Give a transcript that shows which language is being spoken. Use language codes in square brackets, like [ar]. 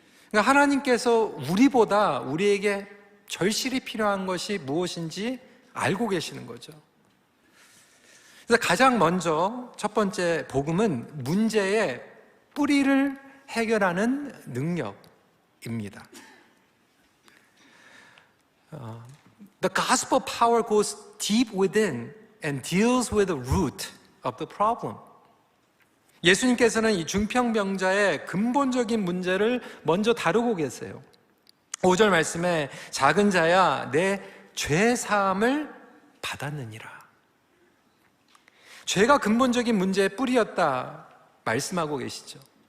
[ko] 그러니까 하나님께서 우리보다 우리에게 절실히 필요한 것이 무엇인지 알고 계시는 거죠. 그래서 가장 먼저 첫 번째 복음은 문제의 뿌리를 해결하는 능력입니다. [en] The gospel power goes deep within and deals with the root of the problem. [ko] 예수님께서는 이 중풍병자의 근본적인 문제를 먼저 다루고 계세요. 5절 말씀에 작은 자야 내 죄 사함을 받았느니라. 죄가 근본적인 문제의 뿌리였다 말씀하고 계시죠.